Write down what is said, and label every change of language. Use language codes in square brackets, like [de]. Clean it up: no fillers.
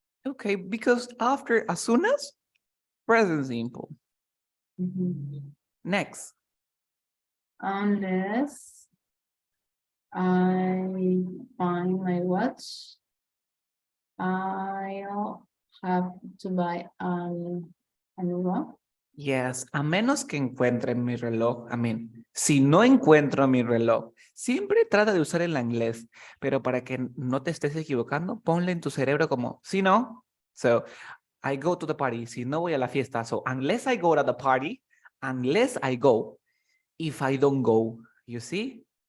[en] Okay, because after as soon as, present simple. Next. Unless I find my watch, I'll have to buy a new one. [es] Yes, a menos que encuentre mi reloj. [en] I mean, [es] si no encuentro mi reloj, siempre trata de usar el inglés, pero para que no te estés equivocando, ponle en tu cerebro como, si no. [en] So, I go to the party. [es] Si no voy a la fiesta. [en] So, unless I go to the party, unless I go, if I don't go, you see?